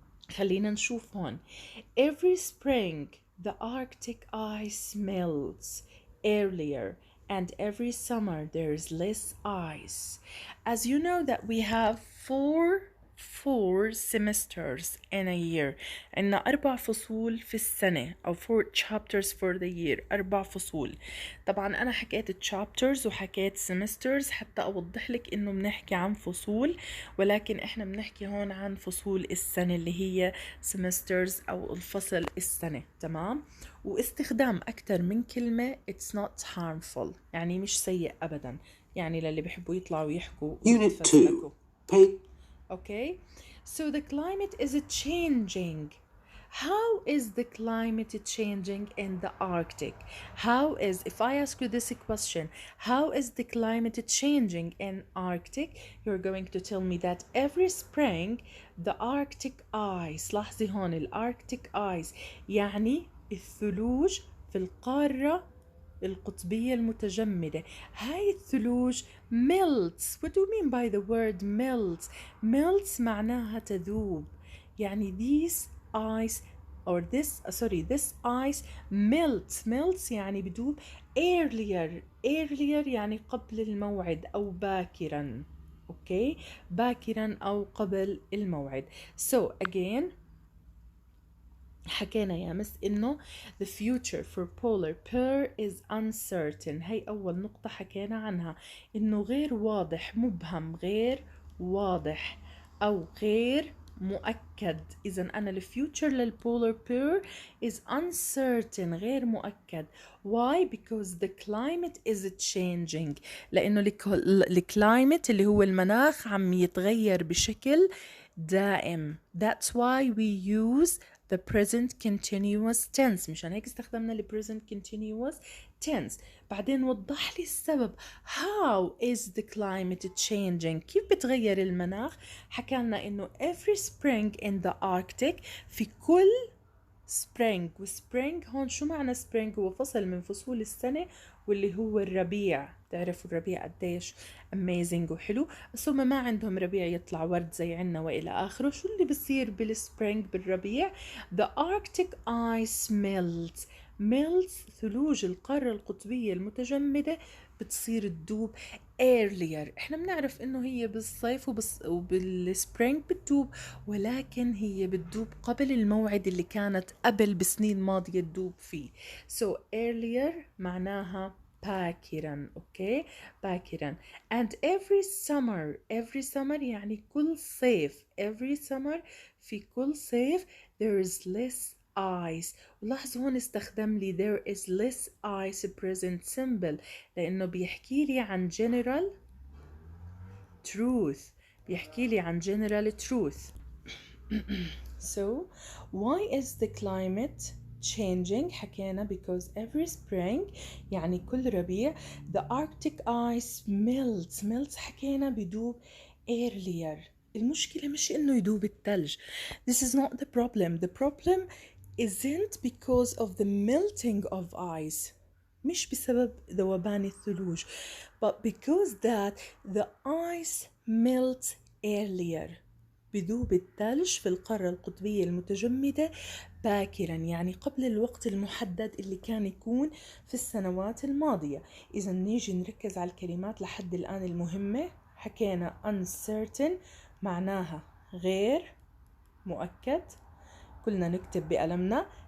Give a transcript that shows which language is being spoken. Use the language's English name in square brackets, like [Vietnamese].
[Arabic] خلينا نشوف هون. [English] Every spring the Arctic ice melts earlier and every summer there is less ice. As you know that we have four semesters in a year. [Arabic] عنا 4 فصول في السنة أو 4 [English] chapters for the year. [Arabic] 4 فصول. طبعا أنا حكيت chapters وحكيت semesters حتى أوضح لك إنه بنحكي عن فصول، ولكن إحنا بنحكي هون عن فصول السنة اللي هي semesters أو الفصل السنة. تمام؟ واستخدام أكتر من كلمة [English] it's not harmful، [Arabic] يعني مش سيء أبدا، يعني للي بيحبوا يطلعوا يحكوا [English] Unit 2. Pay. Okay, so the climate is changing. How is the climate changing in the Arctic? How is, if I ask you this question, how is the climate changing in Arctic? You're going to tell me that every spring the Arctic ice، [Arabic] لاحظي هون الاركتيك ice يعني الثلوج في القارة القطبية المتجمدة. هاي الثلوج melts. [English] What do you mean by the word melts? [Arabic] Melts معناها تذوب. يعني [English] this ice or this ice melts [Arabic] يعني بدوب earlier يعني قبل الموعد أو باكرا. okay, باكرا أو قبل الموعد. [English] So again [Arabic] حكينا يا مس إنه [English] the future for polar bear is uncertain. [Arabic] هي أول نقطة حكينا عنها، إنه غير واضح، مبهم، غير واضح أو غير مؤكد. إذا أنا الفيوتشر للبولار bear [English] is uncertain، [Arabic] غير مؤكد. [English] Why? Because the climate is changing. [Arabic] لأنه الكلايمت اللي هو المناخ عم يتغير بشكل دائم. [English] That's why we use the present continuous tense. [Arabic] مشان هيك استخدمنا ال [English] present continuous tense. [Arabic] بعدين وضح لي السبب. [English] How is the climate changing؟ [Arabic] كيف بتغير المناخ؟ حكى لنا إنه [English] every spring in the Arctic، [Arabic] في كل [English] spring. [Arabic] وspring هون شو معنى spring؟ هو فصل من فصول السنة واللي هو الربيع. تعرفوا الربيع قديش amazing وحلو، بس هم ما عندهم ربيع يطلع ورد زي عنا وإلى آخره. شو اللي بصير بالسبرينج بالربيع؟ [English] The Arctic ice melts [Arabic] ثلوج القارة القطبية المتجمدة بتصير تدوب earlier. احنا بنعرف انه هي بالصيف وبالسبرينج بتدوب، ولكن هي بتدوب قبل الموعد اللي كانت قبل بسنين ماضية تدوب فيه. [English] So earlier [Arabic] معناها باكرا. اوكي، باكرا. [English] and every summer [Arabic] يعني كل صيف. [English] every summer [Arabic] في كل صيف [English] there is less ice. [Arabic] ولاحظوا هون استخدم لي [English] there is less ice present simple، [Arabic] لأنه بيحكي لي عن [English] general truth. [Arabic] بيحكي لي عن [English] general truth. So why is the climate changing؟ حكينا because every spring [Arabic] يعني كل ربيع [English] the Arctic ice melts [Arabic] حكينا بدوب [English] earlier. [Arabic] المشكلة مش إنه يدوب الثلج. [English] This is not the problem. The problem isn't because of the melting of ice، [Arabic] مش بسبب ذوبان الثلوج، [English] but because that the ice melts earlier. [Arabic] بذوب الثلج في القارة القطبية المتجمدة باكرا، يعني قبل الوقت المحدد اللي كان يكون في السنوات الماضية. إذا نيجي نركز على الكلمات لحد الآن المهمة. حكينا uncertain معناها غير مؤكد، كلنا نكتب بقلمنا.